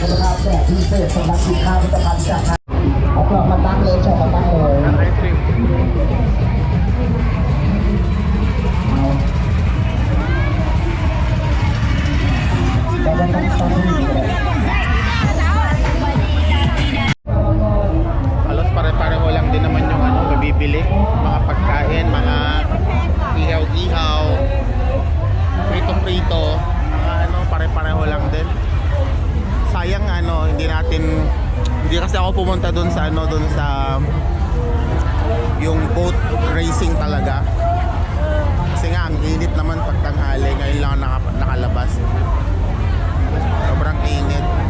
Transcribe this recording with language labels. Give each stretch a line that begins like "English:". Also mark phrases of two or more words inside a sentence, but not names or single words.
Thai: นะครับแจกพิเศษสำหรับสินค้าผลิตภัณฑ์จากเอากลับมาตั้งเลยจอดมาตั้งเลย ไอศครีม แต่ว่าต้องตั้งที่นี่เลย
Filipino: Halos pare-pareho lang din naman yung ano, mabibili. Mga pagkain, mga ihaw-ihaw, prito-prito, mga ano, pare-pareho lang din. Sayang ano, hindi kasi ako pumunta dun sa ano, dun sa yung boat racing talaga. Kasi nga, ang init naman pag tanghali, ngayon lang ako nakalabas. Sobrang init.